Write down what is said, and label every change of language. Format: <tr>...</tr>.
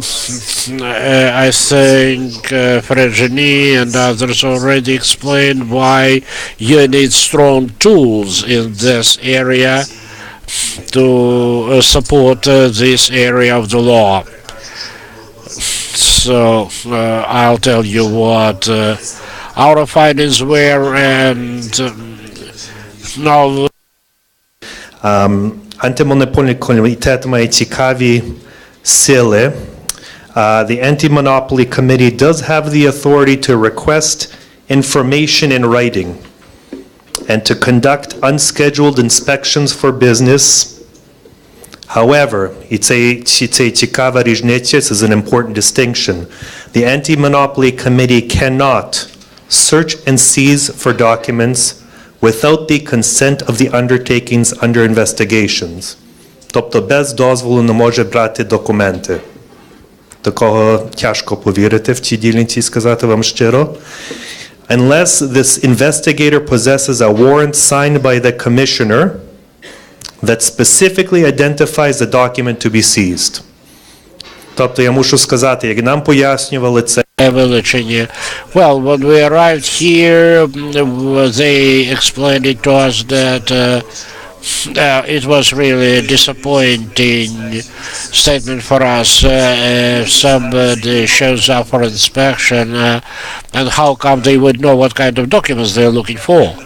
<en>I think Frangini and others already explained why you need strong tools in this area to support this area of the law. So I'll tell you what our findings were, and now</en> <uk>Антимонопольний комітет має цікаві сили.</uk> <en>The Anti-Monopoly Committee does have the authority to request information in writing and to conduct unscheduled inspections for business. However, it's a</en> <uk>цікава різниця.</uk> <en>This is an important distinction. The Anti-Monopoly Committee cannot search and seize for documents without the consent of the undertakings under investigations.</en> <uk>Тобто без дозволу не може брати документи. Такого тяжко повірити в цій дільниці, сказати вам щиро.</uk> <en>Unless this investigator possesses a warrant signed by the commissioner that specifically identifies the document to be seized.</en> <uk>Тобто я мушу сказати, як нам пояснювали це.</uk> <en>Well, when we arrived here, they explained it to us that it was really a disappointing statement for us. Somebody shows up for inspection, and how come they would know what kind of documents they're looking for?</en>